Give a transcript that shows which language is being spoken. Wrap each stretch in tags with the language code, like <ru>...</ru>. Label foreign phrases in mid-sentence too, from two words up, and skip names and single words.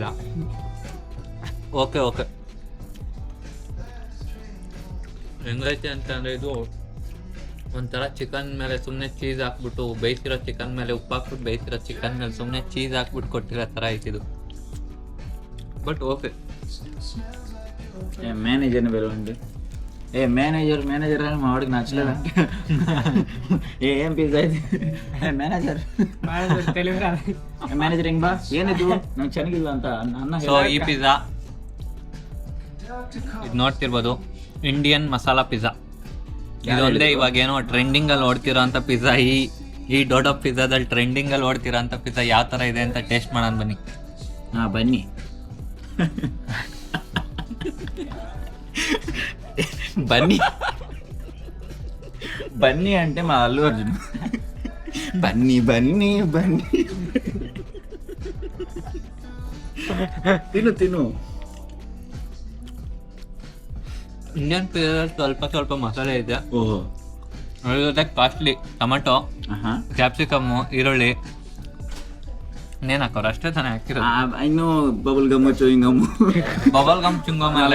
<kn>ಓಕೆ ಹೆಂಗೈತೆ ಅಂತಂದರೆ ಇದು ಒಂಥರ ಚಿಕನ್ ಮೇಲೆ ಸುಮ್ಮನೆ ಚೀಸ್ ಹಾಕ್ಬಿಟ್ಟು, ಬೇಯಿಸಿರೋ ಚಿಕನ್ ಮೇಲೆ ಉಪ್ಪು ಹಾಕ್ಬಿಟ್ಟು ಬೇಯಿಸಿರೋ ಚಿಕನ್ ಮೇಲೆ ಸುಮ್ಮನೆ ಚೀಸ್ ಹಾಕ್ಬಿಟ್ಟು ಕೊಟ್ಟಿರೋ ಥರ ಐತಿದು.</kn> <en>But okay.</en> <te>మేనేజర్ని పిలవండి. మేనేజర్ అని మా వాడికి నచ్చలేదంటే ఏం పిజ్జా ఇది మేనేజర్ మేనేజరింగ్</te> <kn>ಬಾ ಏನಿದು ನಂಗೆ ಚೆನ್ನಾಗಿಲ್ಲ ಅಂತ ಅನ್ನ. ಸೊ ಈ ಪಿಜ್ಜಾ ಇದು ನೋಡ್ತಿರ್ಬೋದು,</kn> <en>Indian masala pizza.</en> <kn>ಇದೊಂದೇ ಇವಾಗ ಏನೋ ಟ್ರೆಂಡಿಂಗ್ ಅಲ್ಲಿ ಓಡ್ತಿರೋ ಅಂತ ಪಿಜ್ಜಾ. ಈ ಡೋಡೋ ಪಿಜ್ಜಾದಲ್ಲಿ ಟ್ರೆಂಡಿಂಗ್ ಅಲ್ಲಿ ಓಡ್ತಿರೋ ಅಂತ ಪಿಜ್ಜಾ ಯಾವ ತರ ಇದೆ ಅಂತ ಟೇಸ್ಟ್ ಮಾಡೋಣ ಬನ್ನಿ.</kn> <te>ಬನ್ನಿ బన్నీ బన్నీ అంటే మా అల్లు అర్జున్. బన్నీ తిను.</te> <kn>ಇಂಡಿಯನ್ ಪಿಜ್ಜಾದಲ್ಲಿ ಸ್ವಲ್ಪ ಮಸಾಲೆ ಇದೆ. ಓಹೋ, ಅದ್ರ ಜೊತೆ</kn> <en>costly tomato,</en> <kn>ಕ್ಯಾಪ್ಸಿಕಮ್ಮು, ಈರುಳ್ಳಿ, ಇನ್ನೇನ್ ಹಾಕೋರು ಅಷ್ಟೇ ತಾನೇ ಹಾಕಿರೋದು.</kn> <en>ಇನ್ನು Bubble gum chewing gum bubble gum chingum ಎಲ್ಲ</en>